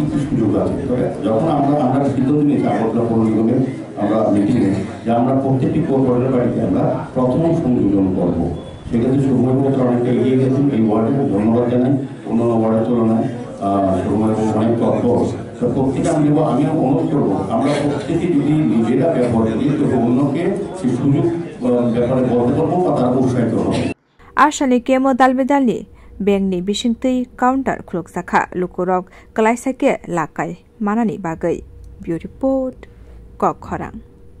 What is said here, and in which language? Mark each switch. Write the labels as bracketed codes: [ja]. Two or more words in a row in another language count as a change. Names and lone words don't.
[bn] কি সুযোগ আছে তবে যখন আমরা সিদ্ধান্ত নিয়েছি আগরতলা পৌর নিগমের আমরা মিটিংয়ে যে আমরা প্রত্যেকটি পৌরের বাড়িতে আমরা প্রথম সংযোজন করবো সেক্ষেত্রে সৌম্যপত্র অনেকটা এগিয়ে গেছেন এই ওয়ার্ডে ধন্যবাদ জানাই অন্যান্য ওয়ার্ডের তুলনায় সৌম্যপত্র অনেক তৎপর প্রত্যেকে আমি আমিও অনুরোধ করবো আমরা প্রত্যেকে যদি নিজেরা ব্যবহার করি তবে অন্যকে সেই সুযোগ ব্যাপারে বলতে পারবো বা তারা উৎসাহিত হবে [trp] Ashali Kemo Dalbedali Bengni Bishingtei Counter Klok Sakha Lukurok Kalaisake Lakai Manani Bagai [en] Bureau Report [trp] Kok Khorang